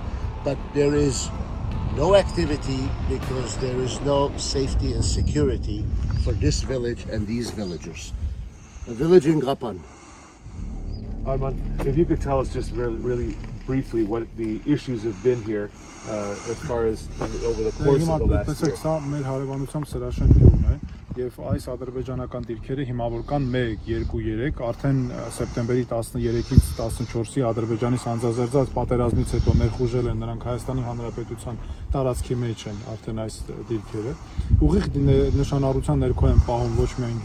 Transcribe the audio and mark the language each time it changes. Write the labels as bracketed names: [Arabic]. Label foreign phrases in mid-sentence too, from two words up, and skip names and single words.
[English] But there is no activity because there is no safety and security for this village and these villagers. A village in Ghapan. Arman, if you could tell us just really briefly what the issues have been here as far as over the course of the last year. [Armenian] Սա մեր հարևանությամբ սրաշեն գյուղն է եւ այս ադրբեջանական դիրքերը հիմա որ կան 1, 2, 3 արդեն սեպտեմբերի 13-ից 14-ի Ադրբեջանի սանձազերծած պատերազմից հետո ներխուժել են նրանք Հայաստանի Հանրապետության տարածքի մեջ են արդեն այս դիրքերը ուղիղ նշանառության ներքո են պահում ոչ միայն